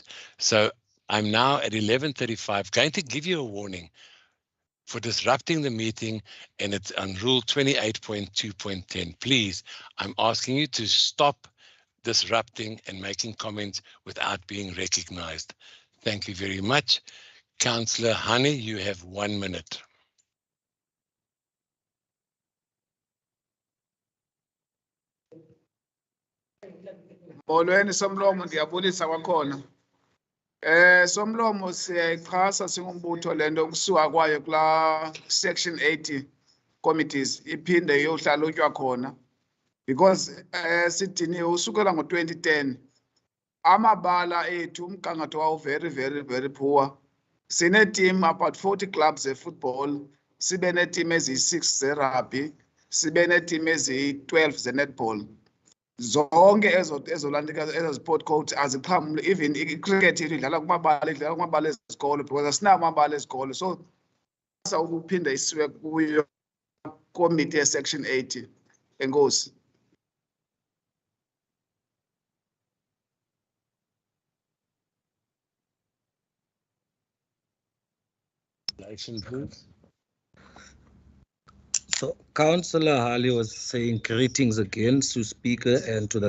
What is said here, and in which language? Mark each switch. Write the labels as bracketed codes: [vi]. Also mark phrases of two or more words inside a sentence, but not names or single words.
[en] So I'm now at 11:35 going to give you a warning for disrupting the meeting, and it's on rule 28.2.10. Please, I'm asking you to stop disrupting and making comments without being recognized. Thank you very much. Councillor Honey, you have 1 minute. [xh] Molweni Somlomo, ndiyabulisa kwakhona. Somlomo siyayixhasa singumbutho lento ukusuka kwayo kula [en] section 80 committees [xh] iphinde iyohlalutywa khona because sidiniwe usukela ngo-2010 amabala ethu umgangatho wawo [en] very poor. [xh] Sine-team [en] about 40 clubs [xh] ze-football, sibe ne-team eziyi-6 ze-rugby, sibe ne-team eziyi-12 ze-netball. Zonke ezo [en] sport coach [xh] aziqhamule, even i-cricket yethu idlala kumabala ezikolo because asinawo amabala ezikolo. So ukuphinda isiwe kuyo [en] committee section 80. [xh] Enkosi. [en] So Councillor Harley was saying greetings again to Speaker and to the